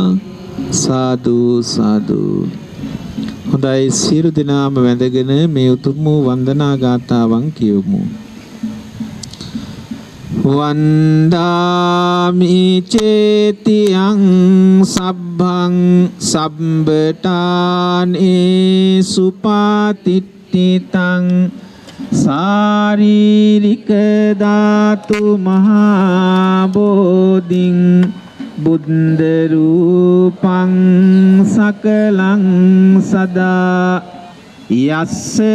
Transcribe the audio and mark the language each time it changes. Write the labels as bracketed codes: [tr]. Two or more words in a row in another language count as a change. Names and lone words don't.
[si] සාදු සාදු. හොඳයි, සියලු දෙනාම වැඳගෙන මේ උතුම් වූ වන්දනා ගාථාවන් කියවමු. [pi] වන්දාමි චේතියං සබ්බං සම්බටානේ සුපාතිට්ඨිතං සාරීරික ධාතු මහා බෝධින් බුද්ධ රූපං සකලං සදා යස්ස